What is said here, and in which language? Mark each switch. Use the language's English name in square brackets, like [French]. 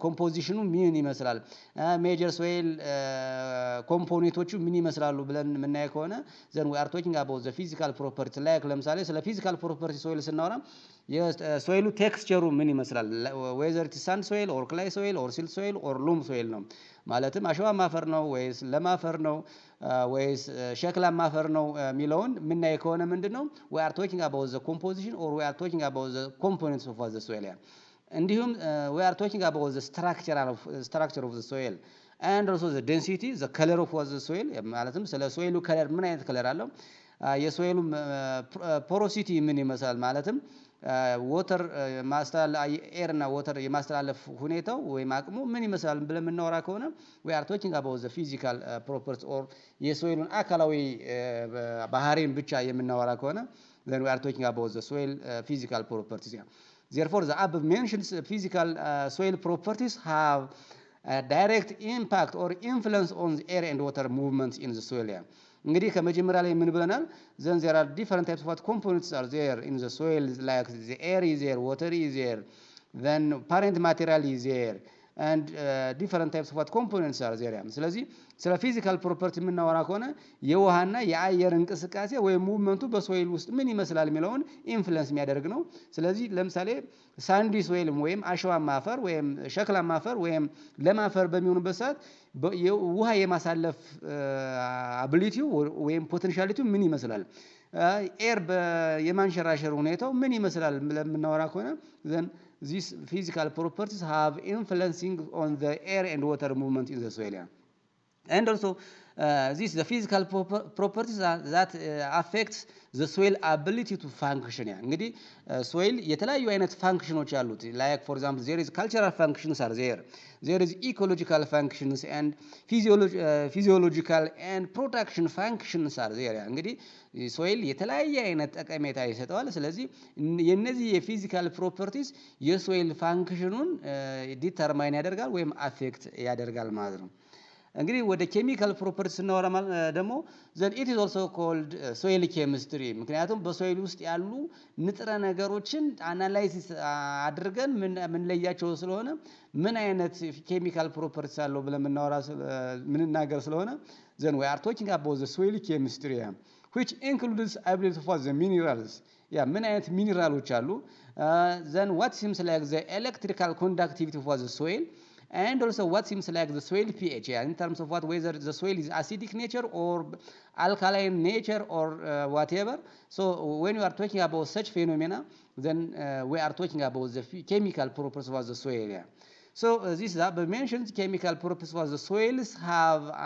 [Amharic] ኮምፖዚሽኑ ምን ይመስላል? ሜጀር ሶይል ኮምፖኔንቶቹ ምን ይመስላሉ ብለን የምናየው ከሆነ [English] ዘን ዊ አር ቶኪንግ አባውት ዘ ፊዚካል ፕሮፐርቲ። [Amharic] ላይክ ለምሳሌ ስለ ፊዚካል ፕሮፐርቲ ሶይል ስናወራ የሶይሉ ቴክስቸሩ ምን ይመስላል? [English] ዌዘር ኢት ሳንድ ሶይል ኦር ክላይ ሶይል ኦር ሲልት ሶይል ኦር ሉም ሶይል ነው። [Amharic] ማለትም አሸዋማ አፈር ነው ወይስ ለም አፈር ነው ወይስ ሸክላማ አፈር ነው የሚለውን የምናይ ከሆነ ምንድነው [English] we are talking about the composition or we are talking about the components of the soil. [Amharic] እንዲሁም [English] we are talking about the structure of the soil and also the density, the color of the soil. [Amharic] ማለትም ስለ ሶይሉ ከለር ምን አይነት ከለር አለው፣ የሶይሉ ፖሮሲቲ ምን ይመስላል፣ ማለትም ወተር ኤር እና ወተር የማስተላለፍ ሁኔታው ወይም አቅሙ ምን ይመስላል ብለን የምናወራ ከሆነ [English] we are talking about the physical properties [Amharic] or የሶይሉን አካላዊ ባህሪን ብቻ የምናወራ ከሆነ [English] then we are talking about the soil physical properties. Therefore the above mentioned physical soil properties have a direct impact or influence on the air and water movements in the soil. [Amharic] እንግዲህ ከመጀመሪያ ላይ ምን ብለናል? [English] then there are different types of what components are there in the soil, like the air is there, water is there, then parent material is there and different types of what components are there. [Amharic] ስለዚህ ስለ ፊዚካል ፕሮፐርቲ የምናወራ ከሆነ የውሃና የአየር እንቅስቃሴ ወይም ሙቭመንቱ በሶይል ውስጥ ምን ይመስላል የሚለውን ኢንፍሉዌንስ የሚያደርግ ነው። ስለዚህ ለምሳሌ ሳንዲ ሶይል ወይም አሸዋማ አፈር ወይም ሸክላማ አፈር ወይም ለም አፈር በሚሆኑበት ሰዓት ውሃ የማሳለፍ አቢሊቲው ወይም ፖቴንሻሊቲው ምን ይመስላል፣ ኤር የማንሸራሸር ሁኔታው ምን ይመስላል ለምናወራ ከሆነ [English] then these physical properties have influencing on the air and water movement in the soil. And also this the physical properties that affects the soil ability to function. [Amharic] እንግዲህ ሶይል የተለያዩ አይነት ፋንክሽኖች አሉት። [English] like for example there is cultural functions are there is ecological functions and physiological and production functions are there. [Amharic] እንግዲህ ሶይል የተለያየ አይነት ጠቀሜታ ይሰጠዋል። ስለዚህ የነዚህ የፊዚካል ፕሮፐርቲስ የሶይል ፋንክሽኑን ዲተርማይን ያደርጋል ወይም አፌክት ያደርጋል ማለት ነው። እንግዲህ ወደ ኬሚካል ፕሮፐርቲ ስናወራ ደግሞ [English] then it is also called soil chemistry። [Amharic] ምክንያቱም በሶይል ውስጥ ያሉ ንጥረ ነገሮችን አናላይሲስ አድርገን ምንለያቸው ስለሆነ ምን አይነት ኬሚካል ፕሮፐርቲስ አለው ብለን ምንናገር ስለሆነ [English] then we are talking about the soil chemistry which includes ability for the minerals. [Amharic] ምን አይነት ሚኒራሎች አሉ፣ [English] then what seems like the electrical conductivity for the soil and also what seems like the soil pH, in terms of what whether the soil is acidic nature or alkaline nature or whatever. So when you are talking about such phenomena then we are talking about the chemical properties of the soil. So this is mentioned chemical properties of the soils have